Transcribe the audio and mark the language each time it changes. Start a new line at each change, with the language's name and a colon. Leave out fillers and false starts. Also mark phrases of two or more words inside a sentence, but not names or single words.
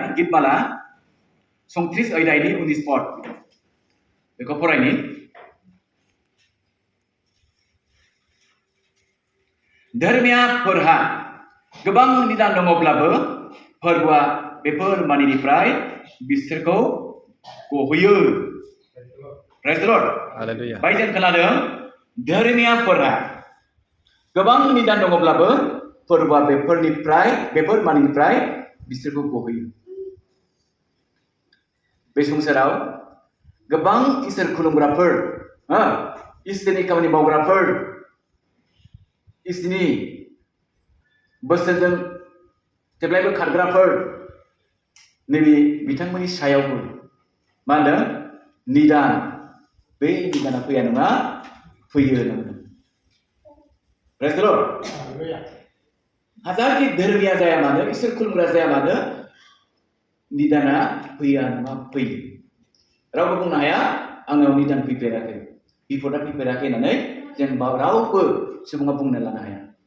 Bodo: Gitmala Songtris Oidaini
English: on the spot.
Bodo: Beखौ फरायनि धर्मिया फोरहा गोबां निदान दङब्लाबो फोरबोआ बेफोर मानिनिफ्राय बिसोरखौ गहोयो.
English: Praise the Lord. Hallelujah.
Bodo: बायजों खोनादों धर्मिया फोरहा गोबां निदान दङब्लाबो फोरबोआ बेफोर मानिनिफ्राय बिसोरखौ गहोयो. बे संसाराव गोबां इसोर खुलुमग्राफोर, इसोरनि खामानि मावग्राफोर, इसोरनि बोसोरजों जेब्लायबो खारग्राफोर नैबे बिथांमोननि सायावबो मा होनदों निदान बे निदाना फैया नङा फैयो होनदों.
English: Praise the Lord.
Bodo: हाजारखि धोरोमिया जाया मानो इसोर खुलुमग्रा जाया मानो निदाना फैया नङा फैयो. रावबो बुंनो हाया आंनाव निदान फैफेराखै बिपदा फैफेराखै होननानै जेनेबा रावबो सुबुङा बुंनो लानो हाया.